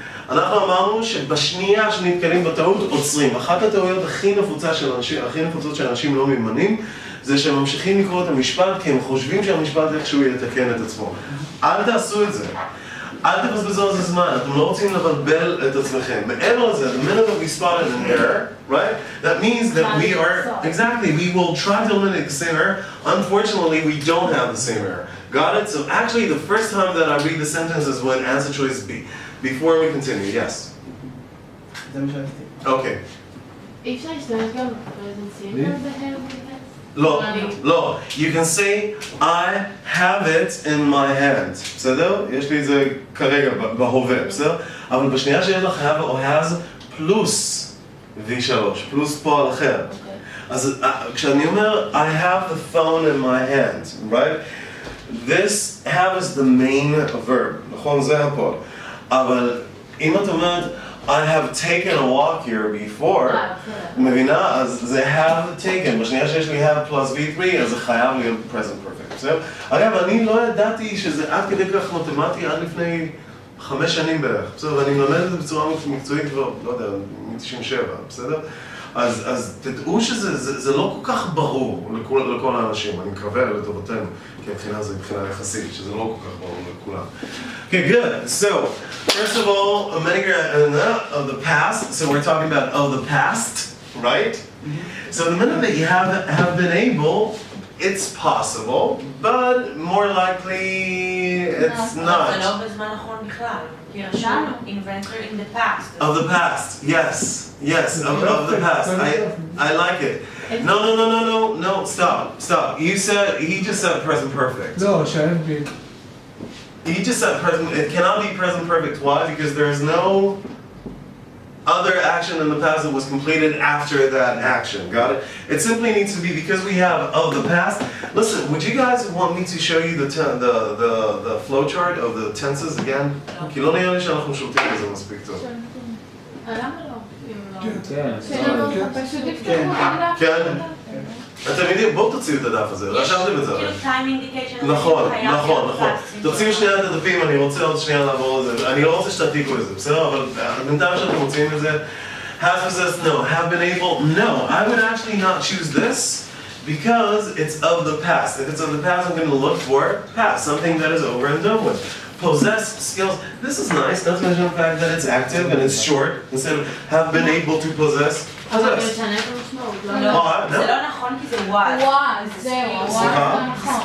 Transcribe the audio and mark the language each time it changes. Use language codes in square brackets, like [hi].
[he] אנחנו אמרנו שבשנייה שנתקלים בטעות עוצרים. אחת הטעויות הכי נפוצות של אנשים לא מיומנים זה שהם ממשיכים לקרוא את המשפט כי הם חושבים שהמשפט איכשהו יתקן את עצמו. אל תעשו את זה. אל תבזבזו על זה זמן, אתם לא רוצים לבלבל את עצמכם. מעבר לזה, [en] the minute that we spotted an error, right? That means that we are, exactly, we will try to eliminate the same error. Unfortunately, we don't have the same error. Got it? So actually, the first time that I read the sentence is when answer choice B. Before we continue, yes? Okay. [he] אי אפשר להשתמש גם בפרזנציונר בהר? [en] לא, you can say I have it in my hand, בסדר? [he] יש לי את זה כרגע בהווה, בסדר? אבל בשנייה שיש לך have או has פלוס V3, פלוס פועל אחר. אז כשאני אומר [en] I have the phone in my hand, right? This have is the main verb, [he] נכון? זה הפועל. אבל אם את אומרת [en] I have taken a walk here before, [he] מבינה? אז זה have taken, בשנייה שיש לי have plus V3, אז זה חייב להיות present perfect, בסדר? אגב, אני לא ידעתי שזה עד כדי כך מתמטי עד לפני 5 שנים בערך, בסדר? ואני מלמד את זה בצורה מקצועית כבר, לא יודע, מ-97, בסדר? אז תדעו שזה לא כל כך ברור לכל האנשים, אני מקווה לטובתנו, כי הבחינה זה מבחינה יחסית, שזה לא כל כך ברור לכולם. [en] Okay, good. So, first of all, of the past, so we're talking about the past, right? So the minute that you have been able, it's possible, but more likely it's not. [he] זה לא בזמן נכון בכלל. כי רשמנו, [en] inventor in the past. Of the past, yes, of the past. I like it. No, stop. He just said present perfect. No, shouldn't be. He just said present, it cannot be present perfect. Why? Because there is no other action in the past that was completed after that action. Got it? It simply needs to be because we have of the past. Listen, would you guys want me to show you the flow chart of the tenses again? [he] כי לא נראה לי שאנחנו שולטים בזה מספיק טוב. למה לא? כן. פשוט תפתחו את הדף. כן? אתם יודעים, בואו תוציאו את הדף הזה, רשמתם את זה. [en] כאילו time indication. [he] נכון. תוציאו שנייה את הדפים, אני רוצה עוד שנייה לעבור על זה. אני לא רוצה שתעתיקו את זה, בסדר? אבל בינתיים שאתם מוציאים את זה, [en] have possessed, no. Have been able, no. I would actually not choose this because it's of the past. If it's of the past, I'm going to look for past, something that is over and done with. Possessed skills, this is nice, not to mention the fact that it's active and it's short, instead of have been able to possess. [he] אבל זה משנה את המשמעות, לא? לא, זה לא נכון כי זה was. was, זהו, was זה נכון.